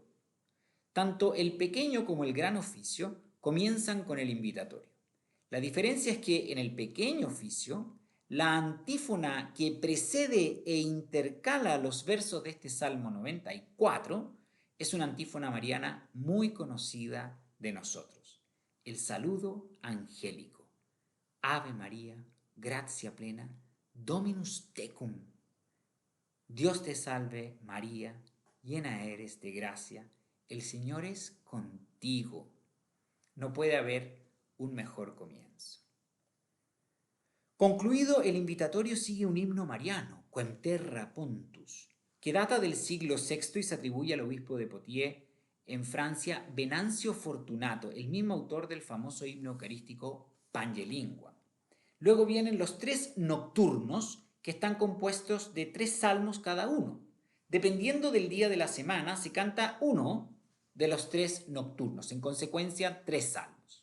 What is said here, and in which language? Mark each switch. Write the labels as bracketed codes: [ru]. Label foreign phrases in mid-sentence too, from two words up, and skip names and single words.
[es] Tanto el pequeño como el gran oficio comienzan con el invitatorio. La diferencia es que en el pequeño oficio, la antífona que precede e intercala los versos de este Salmo 94 es una antífona mariana muy conocida de nosotros: el saludo angélico. [la] Ave María, gratia plena, Dominus tecum. [es] Dios te salve, María, llena eres de gracia, el Señor es contigo. No puede haber un mejor comienzo. Concluido el invitatorio sigue un himno mariano, Quem terra pontus, que data del siglo VI y se atribuye al obispo de Poitiers en Francia, Venancio Fortunato, el mismo autor del famoso himno eucarístico Pange Lingua. Luego vienen los 3 nocturnos, que están compuestos de 3 salmos cada uno. Dependiendo del día de la semana, se canta uno de los 3 nocturnos, en consecuencia 3 salmos.